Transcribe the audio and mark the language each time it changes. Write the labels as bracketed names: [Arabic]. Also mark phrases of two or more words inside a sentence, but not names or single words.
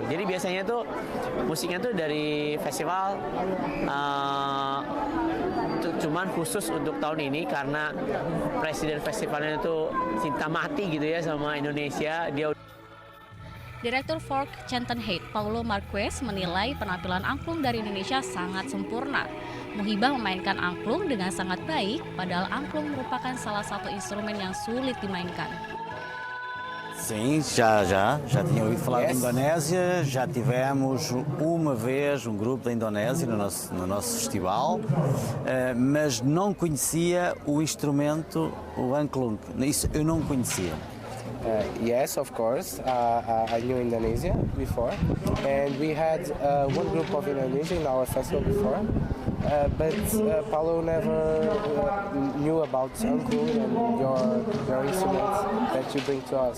[Indonesian] Jadi biasanya tuh musiknya tuh dari festival, cuman khusus untuk tahun ini karena presiden festivalnya itu cinta mati gitu ya sama Indonesia. Direktur Folk Chanten Heights, Paulo Marques, menilai penampilan angklung dari Indonesia sangat sempurna. Muhibah memainkan angklung dengan sangat baik, padahal angklung merupakan salah satu instrumen yang sulit dimainkan. [Portuguese] Sim, já tinha ouvido falar da Indonésia, já tivemos uma vez um grupo da Indonésia no nosso festival, mas não conhecia o instrumento, o angklung. Isso eu não conhecia. [English] Yes, of course. I knew Indonesia before, and we had one group of Indonesia in our festival before, but Paulo never knew about angklung and your instruments that you bring to us.